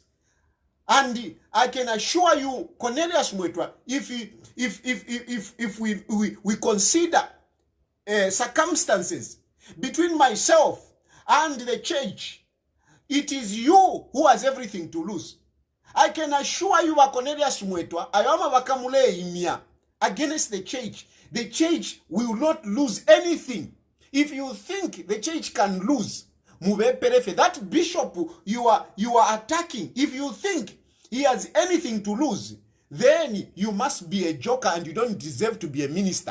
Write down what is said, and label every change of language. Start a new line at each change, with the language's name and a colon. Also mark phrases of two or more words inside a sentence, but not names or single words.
English: And I can assure you, Cornelius Mweta, if we consider circumstances between myself and the church, it is you who has everything to lose. I can assure you, Cornelius Mweta,
Bemba: ayama wakamule imia
English: against the church. The church will not lose anything. If you think the church can lose, that bishop you are attacking, if you think he has anything to lose, then you must be a joker and you don't deserve to be a minister.